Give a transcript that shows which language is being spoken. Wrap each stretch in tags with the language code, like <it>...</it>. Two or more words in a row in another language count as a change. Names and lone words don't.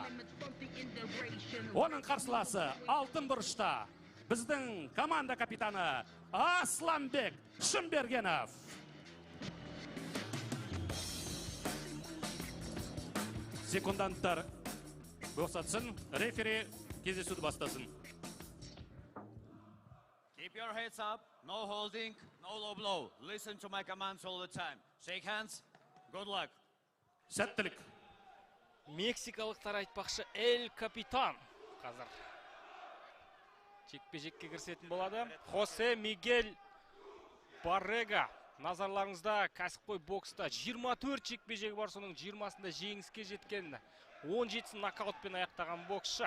<kk>Оның қарсыласы алтын бұрышта біздің команда капитаны Асланбек Шымбергенов. Секунданттар босатсын, рефери кездесуді бастасын.</kk> <en>Keep your heads up, no holding, no low blow. Listen to my commands all the time. Shake hands, good luck.</en> <kk>Сәттілік. Мексикалықтар айтпақшы Эль Капитан қазір жекпе-жекке кірісетін болады. Хосе Мигель Баррега. Назарларыңызда кәсіпқой бокста 24 жекпе-жегі бар, соның 20-сында жеңіске жеткен, 17-сін нокаутпен аяқтаған боксшы.</kk>